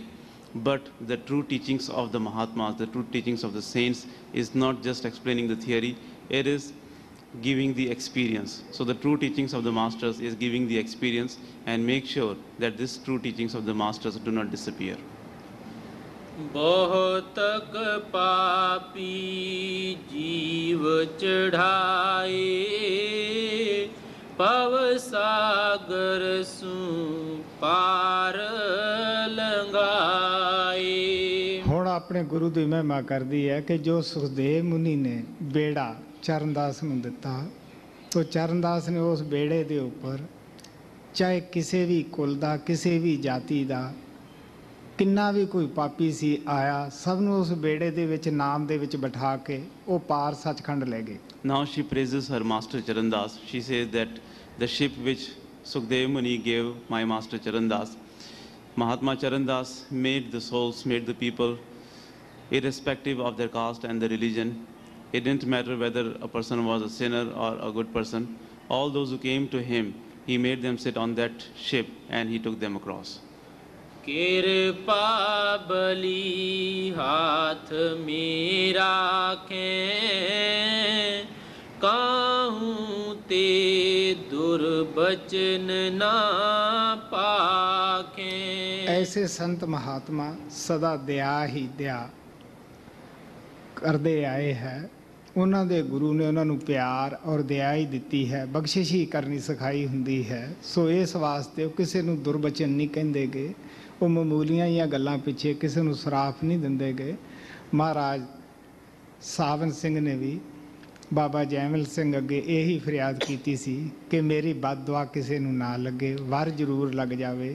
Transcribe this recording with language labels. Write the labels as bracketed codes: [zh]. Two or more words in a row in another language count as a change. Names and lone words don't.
[en] But the true teachings of the Mahatmas, the true teachings of the saints is not just explaining the theory, it is giving the experience. So the true teachings of the masters is giving the experience and make sure that these true teachings of the masters do not disappear. [hi] बहुतक पापी जीव चढ़ाए पव सागर सु पार लंगाए। [pa] ਹੁਣ ਆਪਣੇ ਗੁਰੂ ਦੀ ਮਹਿਮਾ ਕਰਦੀ ਹੈ ਕਿ ਜੋ ਸੁਖਦੇਵ ਮੁਨੀ ਨੇ ਬੇੜਾ ਚਰਨਦਾਸ ਨੂੰ ਦਿੱਤਾ, ਤੋ ਚਰਨਦਾਸ ਨੇ ਉਸ ਬੇੜੇ ਦੇ ਉੱਪਰ ਚਾਹੇ ਕਿਸੇ ਵੀ ਕੁਲ ਦਾ, ਕਿਸੇ ਵੀ ਜਾਤੀ ਦਾ, ਕਿੰਨਾ ਵੀ ਕੋਈ ਪਾਪੀ ਸੀ ਆਇਆ, ਸਭ ਨੂੰ ਉਸ ਬੇੜੇ ਦੇ ਵਿੱਚ ਨਾਮ ਦੇ ਵਿੱਚ ਬਿਠਾ ਕੇ ਉਹ ਪਾਰ ਸੱਚਖੰਡ ਲੈ ਗਏ। [en] Now she praises her master Charandas. She says that the ship which Sukdev Muni gave my master Charandas, Mahatma Charandas made the souls, made the people, irrespective of their caste and their religion. It didn't matter whether a person was a sinner or a good person. All those who came to him, he made them sit on that ship and he took them across. [hi] कृपा बली हाथ मेरा खें काहूँ ते दुर्बचन ना पाखें। [pa] ਐਸੇ ਸੰਤ ਮਹਾਤਮਾ ਸਦਾ ਦਇਆ ਹੀ ਦਇਆ ਕਰਦੇ ਆਏ ਹੈ। ਉਹਨਾਂ ਦੇ ਗੁਰੂ ਨੇ ਉਹਨਾਂ ਨੂੰ ਪਿਆਰ ਔਰ ਦਇਆ ਹੀ ਦਿੱਤੀ ਹੈ, ਬਖਸ਼ਿਸ਼ ਹੀ ਕਰਨੀ ਸਿਖਾਈ ਹੁੰਦੀ ਹੈ। ਸੋ ਇਸ ਵਾਸਤੇ ਉਹ ਕਿਸੇ ਨੂੰ ਦੁਰਬਚਨ ਨਹੀਂ ਕਹਿੰਦੇ ਗੇ, ਉਹ ਮਾਮੂਲੀਆਂ ਜਿਹੀਆਂ ਗੱਲਾਂ ਪਿੱਛੇ ਕਿਸੇ ਨੂੰ ਸਰਾਫ ਨਹੀਂ ਦਿੰਦੇ ਗੇ। ਮਹਾਰਾਜ ਸਾਵਨ ਸਿੰਘ ਨੇ ਵੀ ਬਾਬਾ ਜੈਮਲ ਸਿੰਘ ਅੱਗੇ ਇਹੀ ਫਰਿਆਦ ਕੀਤੀ ਸੀ ਕਿ ਮੇਰੀ ਬਦਦੁਆ ਕਿਸੇ ਨੂੰ ਨਾ ਲੱਗੇ, ਵਰ ਜ਼ਰੂਰ ਲੱਗ ਜਾਵੇ।